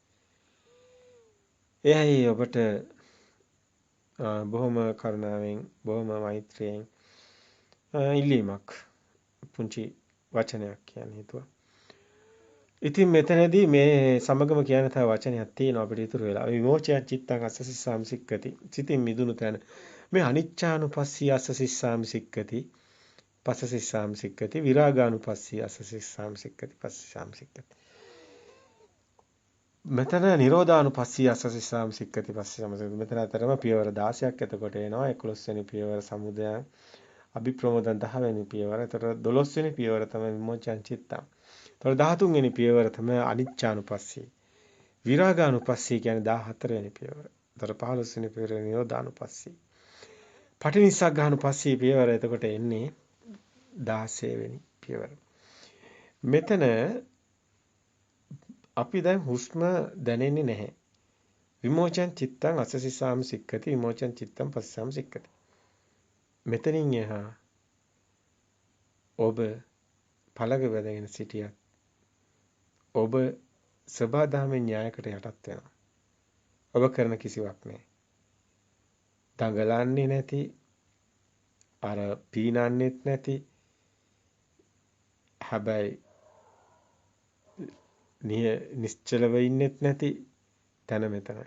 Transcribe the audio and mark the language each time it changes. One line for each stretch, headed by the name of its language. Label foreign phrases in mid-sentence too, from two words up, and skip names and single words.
Sinhala: එයයි ඔබට බොහොම කරුණාවෙන් බොහොම මෛත්‍රියෙන් ඉල්ලීමක් පුංචි වචනයක් කියන්න හිතුවා. ඉතින් මෙතනදී මේ සමගම කියන තව වචනයක් තියෙනවා අපිට ඉතුරු වෙලා.
Pali: විමෝචය චිත්තං අස්සසිස්සාම සික්කති.
Sinhala: සිතින් මිදුණු තැන මේ
Pali: අනිච්චානුපස්සී අස්සසිස්සාම සික්කති. පස්සසිස්සාම සික්කති. විරාගානුපස්සී අස්සසිස්සාම සික්කති. පස්සසිස්සාම සික්කති. මෙතන නිරෝධානුපස්සී අස්සසිස්සාම සික්කති. පස්සසිස්සාම සික්කති.
Sinhala: මෙතන අතරම පියවර 16ක් එතකොට එනවා. 11 වෙනි පියවර
Pali: සමුදය අභිප්‍රමෝදන්
Sinhala: 10 වෙනි පියවර. එතකොට 12 වෙනි පියවර තමයි
Pali: විමෝචයන් චිත්තං.
Sinhala: එතකොට 13 වෙනි පියවර තමයි අනිච්චානුපස්සී. විරාගානුපස්සී කියන්නේ 14 වෙනි පියවර. එතකොට 15 වෙනි පියවර නිරෝධානුපස්සී. පටිනිස්සග්ගානුපස්සී පියවර එතකොට එන්නේ 16 වෙනි පියවර. මෙතන අපි දැන් හුස්ම දැනෙන්නේ නැහැ.
Pali: විමෝචන චිත්තං අසසිසාම සික්කති විමෝචන චිත්තං පස්සාම සික්කති.
Sinhala: මෙතනින් එහා ඔබ පළඟ වැදගෙන සිටියත් ඔබ සබදාමෙන් න්‍යායකට යටත් වෙනවා. ඔබ කරන කිසිවක් නැහැ. දඟලන්නේ නැති අර පීනන්නෙත් නැති හැබැයි නිශ්චලව ඉන්නෙත් නැති තැන මෙතනයි.